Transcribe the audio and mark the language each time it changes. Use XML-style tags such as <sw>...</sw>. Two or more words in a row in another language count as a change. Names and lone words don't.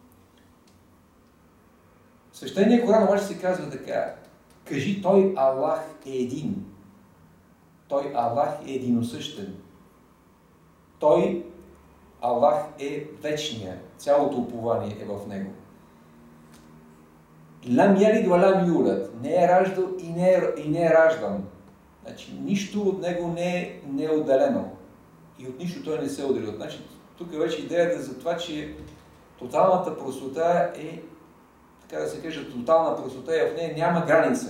<bg>Свещеният Коран обаче се казва така: кажи, той Аллах е един. Той Аллах е единосъщен. Той Аллах е вечния. Цялото упование е в него.</bg> <ar>لم يلد ولم يولد.</ar> <bg>Не е раждал и не е раждан. Значи, нищо от него не е отделено. И от нищо той не се е отделил. Значи, тук вече идеята за това, че тоталната простота е, така да се каже, тотална простота и в нея няма граница.</bg>